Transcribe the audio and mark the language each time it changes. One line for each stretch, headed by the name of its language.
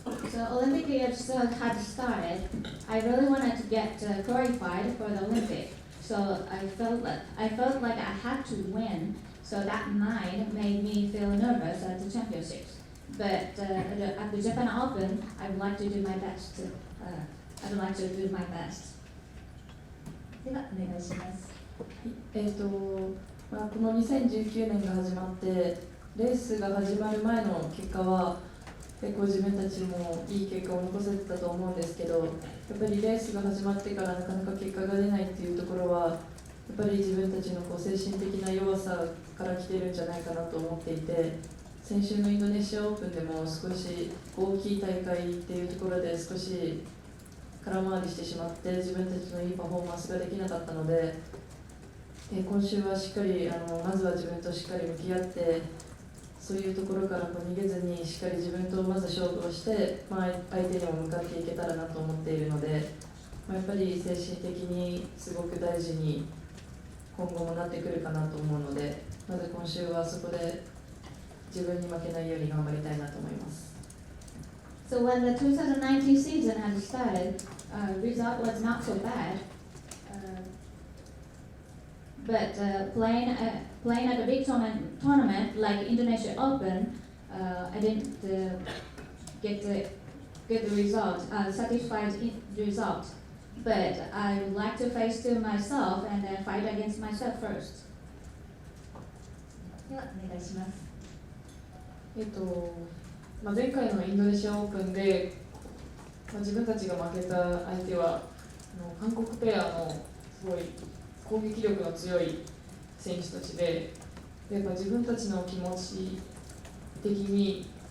English: So Olympic Games had started. I really wanted to get qualified for the Olympic. So I felt like I had to win. So that mind made me feel nervous at the championships. But at the Japan Open, I would like to do my best. I would like to do my best.
Japanese: ではお願いします。この2019年が始まってレースが始まる前の結果は結構自分たちもいい結果を残せてたと思うんですけど、やっぱりレースが始まってからなかなか結果が出ないっていうところはやっぱり自分たちの精神的な弱さから来てるんじゃないかなと思っていて、先週のインドネシアオープンでも少し大きい大会っていうところで少し空回りしてしまって自分たちのいいパフォーマンスができなかったので、今週はしっかりまずは自分としっかり向き合ってそういうところから逃げずにしっかり自分とまず勝負をして、相手にも向かっていけたらなと思っているので、やっぱり精神的にすごく大事に今後もなってくるかなと思うので、まず今週はそこで自分に負けないように頑張りたいなと思います。
English: So when the 2019 season had started, result was not so bad. But playing at a big tournament like Indonesia Open, I didn't get the result, satisfied result. But I would like to face to myself and then fight against myself first.
Japanese: ではお願いします。前回のインドネシアオープンで、自分たちが負けた相手は韓国ペアのすごい攻撃力の強い選手たちで、やっぱ自分たちの気持ち的に